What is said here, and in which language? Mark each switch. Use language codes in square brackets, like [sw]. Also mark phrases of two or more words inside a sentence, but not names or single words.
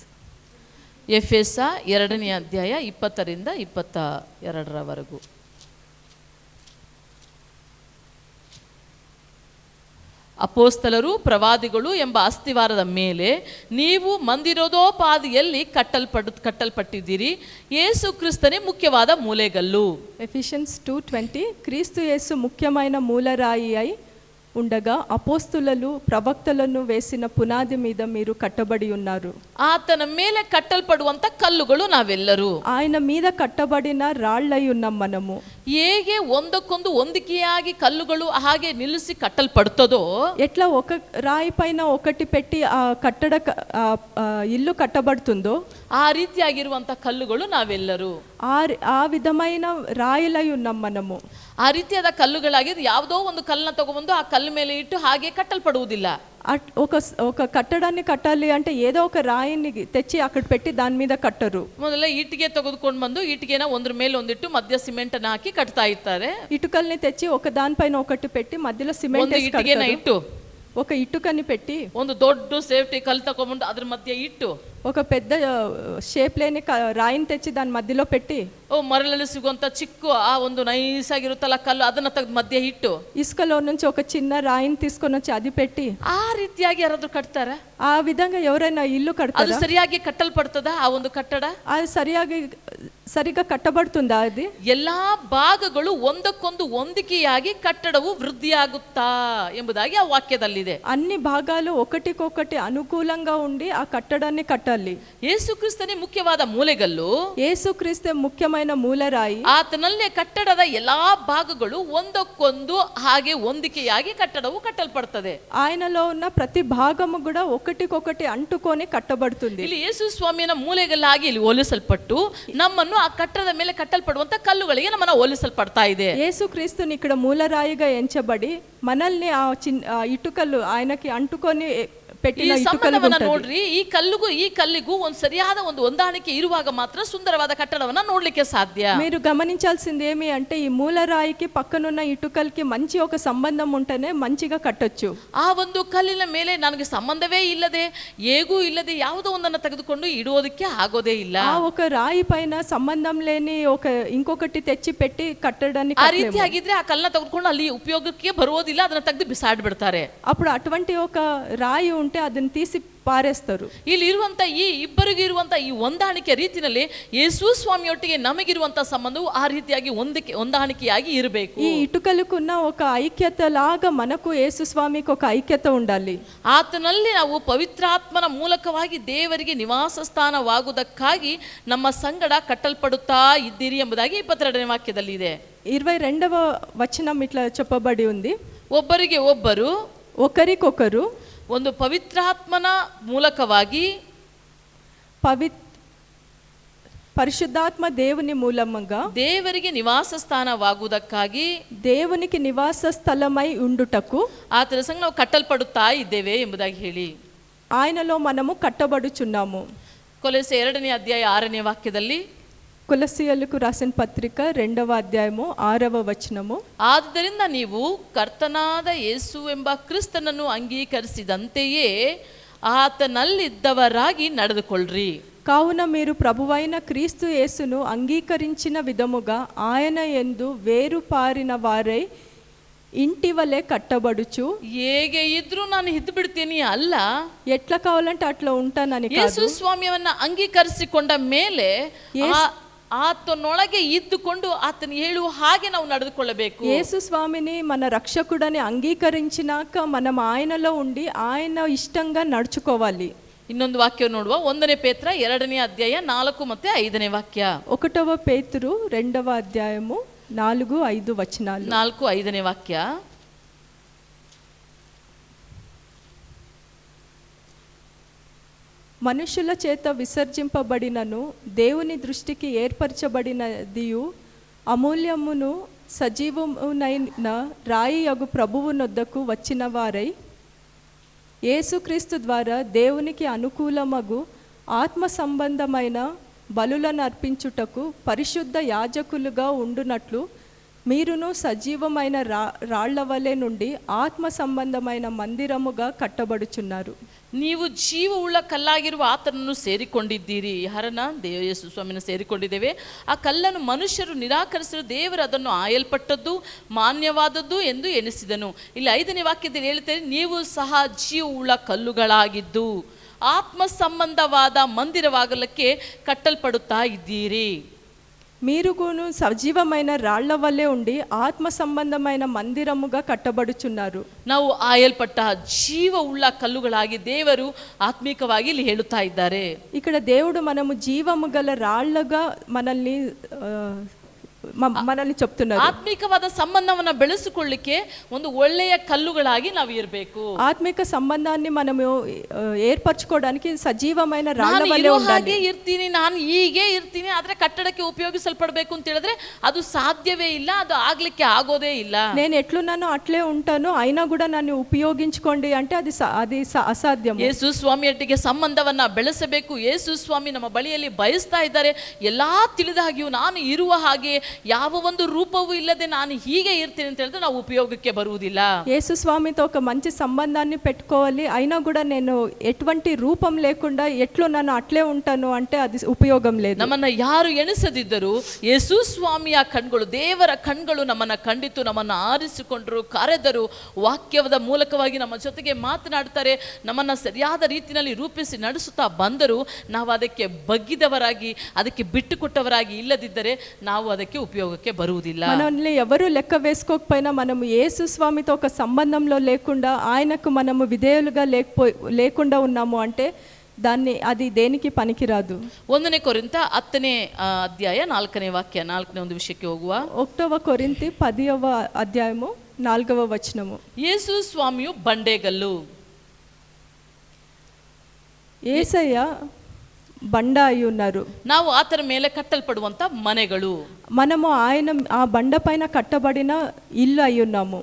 [kn] ಎಫೆಸ 2ನೇ ಅಧ್ಯಾಯ 20ರಿಂದ 22ರವರೆಗೂ. ಅಪೋಸ್ತಲರು ಪ್ರವಾದಿಗಳು ಎಂಬ ಅಸ್ತಿವಾರದ ಮೇಲೆ ನೀವು ಮಂದಿರೋಧೋಪಾದಿಯಲ್ಲಿ ಕಟ್ಟಲ್ಪಟ್ಟಿದ್ದೀರಿ. ಯೇಸು ಕ್ರಿಸ್ತನೇ ಮುಖ್ಯವಾದ ಮೂಲೆಗಲ್ಲು. [te] ఎఫిషియన్స్ 2:20 క్రీస్తు యేసు ముఖ్యమైన మూలరాయి అయి ఉండగా అపోస్తులు ప్రవక్తలను వేసిన పునాది మీద మీరు కట్టబడి ఉన్నారు. [kn] ಆತನ ಮೇಲೆ ಕಟ್ಟಲ್ಪಡುವಂತ ಕಲ್ಲುಗಳು ನಾವೆಲ್ಲರೂ. [te] ఆయన మీద కట్టబడిన రాళ్ళై ఉన్నాం మనము. [kn] ಹೇಗೆ ಒಂದಕ್ಕೊಂದು ಹೊಂದಿಕೆಯಾಗಿ ಕಲ್ಲುಗಳು ಹಾಗೆ ನಿಲ್ಲಿಸಿ ಕಟ್ಟಲ್ಪಡುತ್ತದೋ, [te] ఎట్లా ఒక రాయి పైన ఒకటి పెట్టి ఆ ఇల్లు కట్టబడుతుందో [kn] ಆ ರೀತಿಯಾಗಿರುವಂತ ಕಲ್ಲುಗಳು ನಾವೆಲ್ಲರೂ. [te] ఆ విధమైన రాయిలై ఉన్నాం మనము. [kn] ಆ ರೀತಿಯಾದ ಕಲ್ಲುಗಳಾಗಿದ್ದು ಯಾವುದೋ ಒಂದು ಕಲ್ಲನ್ನ ತಗೊಂಡು ಆ ಕಲ್ಲು ಮೇಲೆ ಇಟ್ಟು ಹಾಗೆ ಕಟ್ಟಲ್ಪಡುವುದಿಲ್ಲ. [te] ఒక కట్టడాన్ని కట్టాలి అంటే ఏదో ఒక రాయిని తెచ్చి అక్కడ పెట్టి దాని మీద కట్టరు. [kn] ಮೊದಲ ಇಟ್ಟಿಗೆ ತೆಗೆದುಕೊಂಡು ಬಂದು ಇಟ್ಟಿಗೆನ ಒಂದ್ರ ಮೇಲೆ ಒಂದಿಟ್ಟು ಮಧ್ಯ ಸಿಮೆಂಟ್ ಅನ್ನ ಹಾಕಿ ಕಟ್ತಾ ಇರ್ತಾರೆ. [te] ఇటుకల్ని తెచ్చి ఒక దానిపైన ఒకటి పెట్టి మధ్యలో సిమెంట్ [kn] ಒಂದು ಇಟ್ಟಿಗೆನ ಇಟ್ಟು [te] ఒక ఇటుకని పెట్టి [kn] ಒಂದು ದೊಡ್ಡ ಸೇಫ್ಟಿ ಕಲ್ಲು ತಗೊಂಡು ಅದ್ರ ಮಧ್ಯೆ ಇಟ್ಟು [te] ఒక పెద్ద షేప్ లేని రాయిని తెచ్చి దాని మధ్యలో పెట్టి [kn] ಮರಳಲ್ಲಿ ಸಿಗುವಂತ ಚಿಕ್ಕ ಆ ಒಂದು ನೈಸ್ ಆಗಿರುತ್ತಲ್ಲ ಕಲ್ಲು ಅದನ್ನ ತೆಗೆದು ಮಧ್ಯೆ ಇಟ್ಟು [te] ఇసుకలో నుంచి ఒక చిన్న రాయిని తీసుకొని వచ్చి అది పెట్టి [kn] ಆ ರೀತಿಯಾಗಿ ಯಾರಾದ್ರೂ ಕಟ್ತಾರ? [te] ఆ విధంగా ఎవరైనా ఇల్లు [kn] ಅದು [te] కడతారా? [kn] ಸರಿಯಾಗಿ ಕಟ್ಟಲ್ಪಡ್ತದ ಆ ಒಂದು ಕಟ್ಟಡ? [te] అది సరిగా కట్టబడుతుందా? అది [kn] ಎಲ್ಲಾ ಭಾಗಗಳು ಒಂದಕ್ಕೊಂದು ಹೊಂದಿಕೆಯಾಗಿ ಕಟ್ಟಡವು ವೃದ್ಧಿಯಾಗುತ್ತಾ ಎಂಬುದಾಗಿ ಆ ವಾಕ್ಯದಲ್ಲಿದೆ. [te] అన్ని భాగాలు ఒకటికొకటి అనుకూలంగా ఉండి ఆ కట్టడాన్ని కట్టాలి. [kn] ಯೇಸು ಕ್ರಿಸ್ತನೇ ಮುಖ್ಯವಾದ ಮೂಲೆಗಲ್ಲು. [te] యేసుక్రీస్తే ముఖ్యమైన మూలరాయి. [kn] ಆತನಲ್ಲೇ ಕಟ್ಟಡದ ಎಲ್ಲಾ ಭಾಗಗಳು ಒಂದಕ್ಕೊಂದು ಹಾಗೆ ಹೊಂದಿಕೆಯಾಗಿ ಕಟ್ಟಡವು ಕಟ್ಟಲ್ಪಡ್ತದೆ. [te] ఆయనలో ఉన్న ప్రతి భాగము కూడా ఒకటికొకటి అంటుకొని కట్టబడుతుంది. [kn] ಇಲ್ಲಿ ಯೇಸು ಸ್ವಾಮಿಯನ ಮೂಲೆಗಲ್ಲಾಗಿ ಇಲ್ಲಿ ಹೋಲಿಸಲ್ಪಟ್ಟು ನಮ್ಮನ್ನು ಆ ಕಟ್ಟಡದ ಮೇಲೆ ಕಟ್ಟಲ್ಪಡುವಂತ ಕಲ್ಲುಗಳಿಗೆ ನಮ್ಮನ್ನ ಹೋಲಿಸಲ್ಪಡ್ತಾ ಇದೆ. [te] యేసుక్రీస్తుని ఇక్కడ మూలరాయిగా ఎంచబడి మనల్ని ఆ ఇటుకలు ఆయనకి అంటుకొని పెట్టిన ఇటుకలు [kn] ನೋಡ್ರಿ. ಈ ಕಲ್ಲಿಗೂ ಒಂದು ಸರಿಯಾದ ಒಂದು ಹೊಂದಾಣಿಕೆ ಇರುವಾಗ ಮಾತ್ರ ಸುಂದರವಾದ ಕಟ್ಟಡವನ್ನ ನೋಡ್ಲಿಕ್ಕೆ ಸಾಧ್ಯ. [te] మీరు గమనించాల్సింది ఏమి అంటే ఈ మూలరాయికి పక్కనున్న ఇటుకలకి మంచి ఒక సంబంధం ఉంటేనే మంచిగా కట్టొచ్చు. [kn] ಆ ಒಂದು ಕಲ್ಲಿನ ಮೇಲೆ ನನಗೆ ಸಂಬಂಧವೇ ಇಲ್ಲದೆ ಹೇಗೂ ಇಲ್ಲದೆ ಯಾವುದೋ ಒಂದನ್ನು ತೆಗೆದುಕೊಂಡು ಇಡುವುದಕ್ಕೆ ಆಗೋದೇ ಇಲ್ಲ. [te] ಆ ఒక రాయి పైన సంబంధం లేని ఒక ఇంకొకటి తెచ్చి పెట్టి కట్టడాన్ని [kn] ಆ ರೀತಿಯಾಗಿದ್ರೆ ಆ ಕಲ್ಲನ್ನ ತೆಗೆದುಕೊಂಡು ಅಲ್ಲಿ ಉಪಯೋಗಕ್ಕೆ ಬರುವುದಿಲ್ಲ, ಅದನ್ನ ತೆಗೆದು ಬಿಸಾಡಿ ಬಿಡ್ತಾರೆ. [te] అప్పుడు అటువంటి ఒక రాయి ఉంటే ಅದನ್ನ తీసి ಪಾರೇస్తారు. [kn] ಇಲ್ಲಿ ಇರುವಂತ ಈ ಇಬ್ಬರಿಗೂ ಇರುವಂತ ಈ ಹೊಂದಾಣಿಕೆ ರೀತಿಯಲ್ಲಿ ಯೇಸು ಸ್ವಾಮಿಯೊಟ್ಟಿಗೆ ನಮಗಿರುವಂತ ಸಂಬಂಧವು ಆ ರೀತಿಯಾಗಿ ಹೊಂದಾಣಿಕೆಯಾಗಿ ಇರಬೇಕು. [te] ఈ ఇటుకలకున్న ఒక ఐక్యత లాగా మనకు యేసు స్వామికి ఒక ఐక్యత ఉండాలి. [kn] ಆತನಲ್ಲಿ ನಾವು ಪವಿತ್ರಾತ್ಮನ ಮೂಲಕವಾಗಿ ದೇವರಿಗೆ ನಿವಾಸ ಸ್ಥಾನವಾಗುವುದಕ್ಕಾಗಿ ನಮ್ಮ ಸಂಗಡ ಕಟ್ಟಲ್ಪಡುತ್ತಾ ಇದ್ದೀರಿ ಎಂಬುದಾಗಿ 22ನೇ ವಾಕ್ಯದಲ್ಲಿ ಇದೆ. [te] 22వ వచనం ఇట్లా చెప్పబడి ఉంది. [kn] ಒಬ್ಬರಿಗೆ ಒಬ್ಬರು [te] ఒకరికొకరు [kn] ಒಂದು ಪವಿತ್ರಾತ್ಮನ ಮೂಲಕವಾಗಿ [te] పరిశుద్ధాత్మ దేవుని మూలముగా [kn] ದೇವರಿಗೆ ನಿವಾಸ ಸ್ಥಾನವಾಗುವುದಕ್ಕಾಗಿ [te] దేవునికి నివాస స్థలమై ఉండుటకు [kn] ಆತನ ಸಂಗ ನಾವು ಕಟ್ಟಲ್ಪಡುತ್ತಾ ಇದ್ದೇವೆ ಎಂಬುದಾಗಿ ಹೇಳಿ [te] ఆయనలో మనము కట్టబడుచున్నాము. [kn] ಕೊಲೊಸ್ಸೆ 2ನೇ ಅಧ್ಯಾಯ 6ನೇ ವಾಕ್ಯದಲ್ಲಿ [te] కొలస్సీయులకు రాసిన పత్రిక 2వ అధ్యాయము 6వ వచనము, [kn] ಆದ್ದರಿಂದ ನೀವು ಕರ್ತನಾದ ಯೇಸು ಎಂಬ ಕ್ರಿಸ್ತನನ್ನು ಅಂಗೀಕರಿಸಿದಂತೆಯೇ ಆತನಲ್ಲಿದ್ದವರಾಗಿ ನಡೆದುಕೊಳ್ಳ್ರಿ. [te] కావున మీరు ప్రభువైన క్రీస్తు యేసును అంగీకరించిన విధముగా ఆయన యందు వేరు పారిన వారై ఇంటి వలె కట్టబడుచు. [kn] ಹೇಗೆ ಇದ್ರೂ ನಾನು ಇದ್ದು ಬಿಡ್ತೀನಿ ಅಲ್ಲ, [te] ఎట్లా కావాలంటే అట్లా ఉంటానని [kn] ಯೇಸು [te] కాదు. [kn] ಸ್ವಾಮಿಯವನ್ನ ಅಂಗೀಕರಿಸಿಕೊಂಡ ಮೇಲೆ ಆತನೊಳಗೆ ಇದ್ದುಕೊಂಡು ಆತನ ಹೇಳುವ ಹಾಗೆ ನಾವು ನಡೆದುಕೊಳ್ಳಬೇಕು. [te] యేసు స్వామిని మన రక్షకుడని అంగీకరించినాక మనం ఆయనలో ఉండి ఆయన ఇష్టంగా నడుచుకోవాలి. [kn] ಇನ್ನೊಂದು ವಾಕ್ಯ ನೋಡುವ. 1ನೇ ಪೇತ್ರ 2ನೇ ಅಧ್ಯಾಯ 4 ಮತ್ತು 5ನೇ ವಾಕ್ಯ. [te] 1వ పేతురు 2వ అధ్యాయము 4-5 వచనాలు. [kn] 4-5ನೇ ವಾಕ್ಯ. [te] మనుషుల చేత విసర్జింపబడినను దేవుని దృష్టికి ఏర్పరచబడినదియు అమూల్యమును సజీవమునైన రాయి యగు ప్రభువు నొద్దకు వచ్చిన వారై యేసుక్రీస్తు ద్వారా దేవునికి అనుకూలమగు ఆత్మ సంబంధమైన బలులను అర్పించుటకు పరిశుద్ధ యాజకులుగా ఉండునట్లు మీరును సజీవమైన రాళ్ల వలె నుండి ఆత్మ సంబంధమైన మందిరముగా కట్టబడుచున్నారు. [kn] ನೀವು ಜೀವವುಳ್ಳ ಕಲ್ಲಾಗಿರುವ ಆತನನ್ನು ಸೇರಿಕೊಂಡಿದ್ದೀರಿ. ಯಾರನ್ನ? ಯೇಸು ಸ್ವಾಮಿನ ಸೇರಿಕೊಂಡಿದ್ದೇವೆ. ಆ ಕಲ್ಲನ್ನು ಮನುಷ್ಯರು ನಿರಾಕರಿಸಲು ದೇವರು ಅದನ್ನು ಆಯಲ್ಪಟ್ಟದ್ದು ಮಾನ್ಯವಾದದ್ದು ಎಂದು ಎನಿಸಿದನು. ಇಲ್ಲಿ 5ನೇ ವಾಕ್ಯದಲ್ಲಿ ಹೇಳ್ತಾರೆ, ನೀವು ಸಹ ಜೀವವುಳ್ಳ ಕಲ್ಲುಗಳಾಗಿದ್ದು ಆತ್ಮ ಸಂಬಂಧವಾದ ಮಂದಿರವಾಗಲಿಕ್ಕೆ ಕಟ್ಟಲ್ಪಡುತ್ತಾ ಇದ್ದೀರಿ. [te] మీరును సజీవమైన రాళ్ల వల్లే ఉండి ఆత్మ సంబంధమైన మందిరముగా కట్టబడుచున్నారు. [kn] ನಾವು ಆಯಲ್ಪಟ್ಟ ಜೀವವುಳ್ಳ ಕಲ್ಲುಗಳಾಗಿ ದೇವರು ಆತ್ಮಿಕವಾಗಿ ಇಲ್ಲಿ ಹೇಳುತ್ತಾ ಇದ್ದಾರೆ. [te] ఇక్కడ దేవుడు మనము జీవము గల రాళ్లుగా మనల్ని చెప్తున్నారు. [kn] ಆತ್ಮಿಕವಾದ ಸಂಬಂಧವನ್ನ ಬೆಳೆಸಿಕೊಳ್ಳಿಕ್ಕೆ ಒಂದು ಒಳ್ಳೆಯ ಕಲ್ಲುಗಳಾಗಿ ನಾವು ಇರಬೇಕು. [te] ఆత్మిక సంబంధాన్ని మనము ఏర్పరచుకోవడానికి సజీవమైన రాళ్ల [kn] ನಾನು [te] ವಲೇ [kn] ಇರೋ [te] ఉండాలి. [kn] ಹಾಗೆ ಇರ್ತೀನಿ, ನಾನು ಹೀಗೆ ಇರ್ತೀನಿ, ಆದ್ರೆ ಕಟ್ಟಡಕ್ಕೆ ಉಪಯೋಗಿಸಲ್ಪಡಬೇಕು ಅಂತ ಹೇಳಿದ್ರೆ ಅದು ಸಾಧ್ಯವೇ ಇಲ್ಲ, ಅದು ಆಗ್ಲಿಕ್ಕೆ ಆಗೋದೇ ಇಲ್ಲ. [te] నేను ఎట్లున్నానో అట్లే ఉంటాను, అయినా కూడా నన్ను ఉపయోగించుకోండి అంటే అది అసాధ్యం. [kn] ಯೇಸು ಸ್ವಾಮಿಯೊಟ್ಟಿಗೆ ಸಂಬಂಧವನ್ನ ಬೆಳೆಸಬೇಕು. ಯೇಸು ಸ್ವಾಮಿ ನಮ್ಮ ಬಳಿಯಲ್ಲಿ ಬಯಸ್ತಾ ಇದ್ದಾರೆ. ಎಲ್ಲಾ ತಿಳಿದಾಗಿಯೂ ನಾನು ಇರುವ ಹಾಗೆ ಯಾವ ಒಂದು ರೂಪವೂ ಇಲ್ಲದೆ ನಾನು ಹೀಗೆ ಇರ್ತೀನಿ ಅಂತ ಹೇಳಿದ್ರೆ ನಾವು ಉಪಯೋಗಕ್ಕೆ ಬರುವುದಿಲ್ಲ. [te] యేసు స్వామితో ఒక మంచి సంబంధాన్ని పెట్టుకోవాలి, అయినా కూడా నేను ఎటువంటి రూపం లేకుండా ఎట్లున్నానో అట్లే ఉంటాను అంటే అది ఉపయోగం లేదు. [kn] ನಮ್ಮನ್ನ ಯಾರು ಎಣಿಸದಿದ್ದರೂ ಯೇಸು ಸ್ವಾಮಿಯ ಕಣ್ಗಳು, ದೇವರ ಕಣ್ಗಳು ನಮ್ಮನ್ನ ಕಂಡಿತು, ನಮ್ಮನ್ನ ಆರಿಸಿಕೊಂಡರು, ಕರೆದರು, ವಾಕ್ಯದ ಮೂಲಕವಾಗಿ ನಮ್ಮ ಜೊತೆಗೆ ಮಾತನಾಡ್ತಾರೆ, ನಮ್ಮನ್ನ ಸರಿಯಾದ ರೀತಿಯಲ್ಲಿ ರೂಪಿಸಿ ನಡೆಸುತ್ತಾ ಬಂದರು. ನಾವು ಅದಕ್ಕೆ ಬಗ್ಗಿದವರಾಗಿ ಅದಕ್ಕೆ ಬಿಟ್ಟುಕೊಟ್ಟವರಾಗಿ ಇಲ್ಲದಿದ್ದರೆ ನಾವು ಅದಕ್ಕೆ ಉಪಯೋಗಕ್ಕೆ ಬರುವುದಿಲ್ಲ. [te] మనల్ని ఎవరు లెక్క వేసుకోకపోయినా మనము యేసు స్వామితో ఒక సంబంధంలో లేకుండా ఆయనకు మనము విధేయులుగా లేకుండా ఉన్నాము అంటే అది దేనికి పనికిరాదు. [kn] 1ನೇ ಕೊರಿಂಥ 10ನೇ ಅಧ್ಯಾಯ 4ನೇ ವಾಕ್ಯ, 4ನೇ ಒಂದು ವಿಷಯಕ್ಕೆ ಹೋಗುವ. [te] 1వ కొరింథీ 10వ అధ్యాయము 4వ వచనము. [kn] ಯೇಸು ಸ್ವಾಮಿಯು ಬಂಡೆಗಲ್ಲು. [te] యేసయ్య బండ అయి ఉన్నారు. [kn] ನಾವು ಆತನ ಮೇಲೆ ಕಟ್ಟಲ್ಪಡುವಂತ ಮನೆಗಳು. [te] మనము ఆ బండ పైన కట్టబడిన ఇల్లు అయి ఉన్నాము.